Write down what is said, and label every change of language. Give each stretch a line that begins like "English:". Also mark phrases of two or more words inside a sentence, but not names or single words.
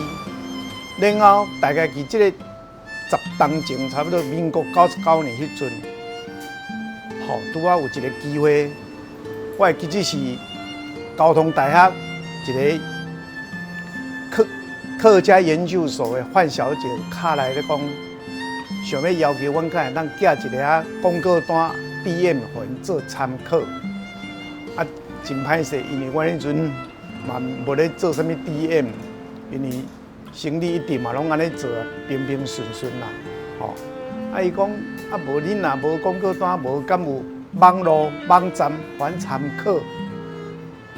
Min Nan Chinese: 然后大概伫这个10年前，差不多民国99年迄阵，拄有一个机会，我会记得是交通大学一个客家研究所的范小姐卡来咧讲，想要要求阮敢会当寄一个广告单 DM 互因做参考。真歹势，因为阮迄阵嘛无咧做啥物 DM， 因为生意一直嘛拢安尼做，平平顺顺啦。伊讲无恁若无广告单，无敢有网络网站互咱参考。